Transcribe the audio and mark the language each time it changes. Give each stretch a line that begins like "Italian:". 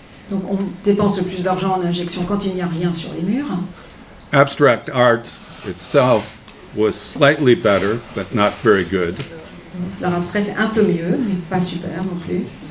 French: Donc on dépense le plus d'argent en injection quand il n'y a rien sur les murs.
English: Abstract art itself was slightly better, but not very good.
French: L'art abstrait, c'est un peu mieux, mais pas super non plus.